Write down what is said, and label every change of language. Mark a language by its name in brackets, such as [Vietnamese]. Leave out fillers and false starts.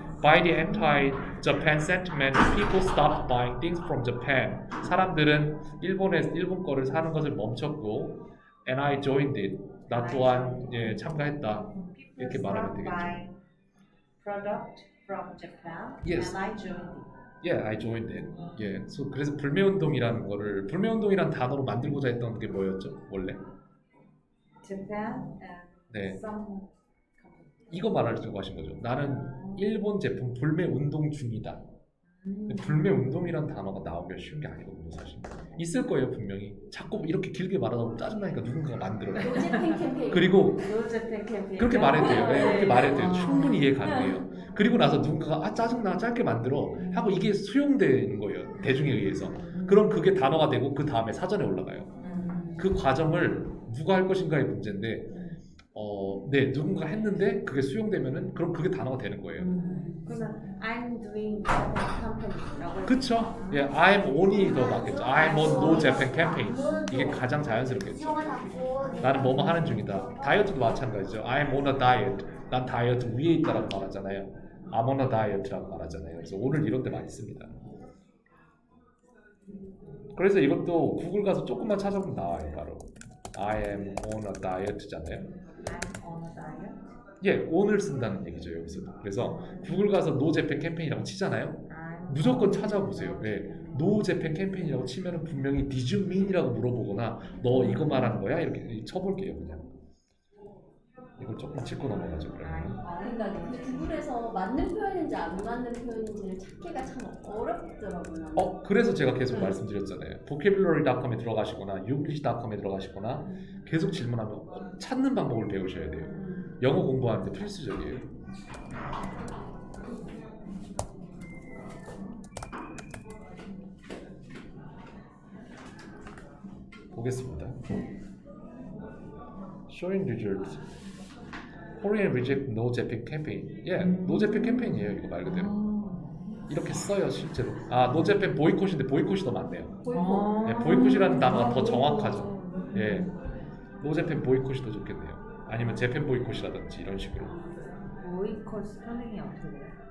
[English] By the anti-Japan sentiment, people stopped buying things from Japan. [Korean] 사람들은 일본 거를 사는 것을 멈췄고, [English] and I joined it. [Korean] 나 또한 예, 참가했다. 이렇게 말하면 되겠죠. [English] Buy product from Japan. Yes. And I joined it. Yeah, I joined it. [Korean] 예, 그래서 불매운동이라는 거를 불매운동이라는 단어로 만들고자 했던 게 뭐였죠? 원래? [English] Japan and [Korean] 네, [English] some [Korean] 이거 말하려고 하신 거죠. 나는 일본 제품 불매운동 중이다. 불매운동이란 단어가 나오기가 쉬운 게 아니거든요, 사실. 있을 거예요, 분명히. 자꾸 이렇게 길게 말하다 보면 짜증나니까 누군가가 만들어요. 노제팬 캠페인. 그리고 [English] No Japan campaign. [Korean] 그렇게 말해도 돼요. 네, 그렇게 말해도 돼요. 충분히 이해 가능해요. 그리고 나서 누군가가 아 짜증나 짧게 만들어 하고 이게 수용되는 거예요. 대중에 의해서. 그럼 그게 단어가 되고 그 다음에 사전에 올라가요. 그 과정을 누가 할 것인가의 문제인데 네 누군가 했는데 그게 수용되면은 그럼 그게 단어가 되는 거예요. 그러면 [English] I'm doing Japan campaign라고. [Korean] 그쵸? 예, [English] I'm only [Korean] 더 낫겠죠. [English] I'm on no Japan campaign. [Korean] 이게 가장 자연스럽겠죠. 나는 뭐뭐 하는 중이다. 다이어트도 마찬가지죠. [English] I'm on a diet. [Korean] 난 다이어트 위에 있다라고 말하잖아요. [English] I'm on a diet라고 [Korean] 말하잖아요. 그래서 오늘 이런 데 많이 씁니다. 그래서 이것도 구글 가서 조금만 찾아보면 나와요. 바로 [English] I am on a diet잖아요. I'm on a diet. [Korean] 예, on을 쓴다는 얘기죠 여기서. 그래서 구글 가서 [English] no Japan campaign [Korean] 이라고 치잖아요. [English] I'm [Korean] 무조건 찾아보세요. 예, no Japan campaign이라고 치면은 분명히 [English] Did you mean [Korean] 이라고 물어보거나 너 이거 말하는 거야? 이렇게 쳐볼게요 그냥. 이걸 조금 짚고 넘어가죠. 그러면. 그러니까 근데 구글에서 맞는 표현인지 안 맞는 표현인지를 찾기가 참 어렵더라고요. 그래서 제가 계속 말씀드렸잖아요. vocabulary.com에 들어가시거나 youenglish.com에 들어가시거나 계속 질문하면 찾는 방법을 배우셔야 돼요. 영어 공부하는데 필수적이에요. 보겠습니다. [English] Showing results. Korean reject no Japan campaign. 예, no Japan campaign이에요. [Korean] 이거 말 그대로. 이렇게 써요 실제로. 아, no Japan 보이콧인데 보이콧이 더 많네요. 보이콧. 네, 보이콧이라는 단어가 더 정확하죠. 예, no Japan 보이콧이 더 좋겠네요. 아니면 재팬 보이콧이라든지 이런 식으로. 보이콧 스펠링이 어떻게 돼요?